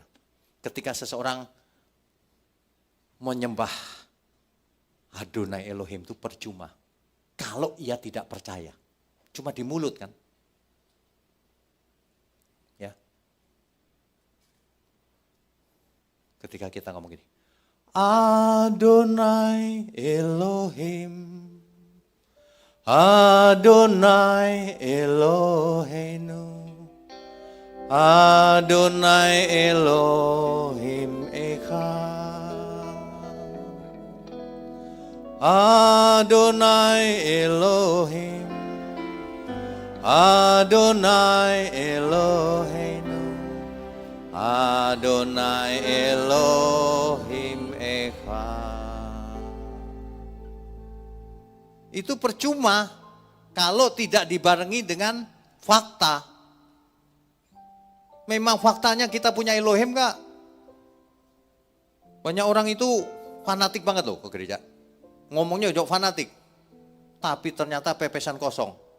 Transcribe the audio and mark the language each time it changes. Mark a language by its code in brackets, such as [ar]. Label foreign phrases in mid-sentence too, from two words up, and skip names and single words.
[id] Ketika seseorang menyembah [he] אדוני אלוהים [id] itu percuma. Kalau ia tidak percaya. Cuma di mulut kan. Ya. Ketika kita ngomong gini. [he] אדוני אלוהים. אדוני אלוהינו. אדוני אלוהים אחד. אדוני אלוהים. אדוני אלוהינו. אדוני אלוהים אחד. [id] Itu percuma kalau tidak dibarengi dengan fakta. Memang faktanya kita punya Elohim gak? Banyak orang itu fanatik banget loh ke gereja. Ngomongnya udah fanatik. Tapi ternyata pepesan kosong.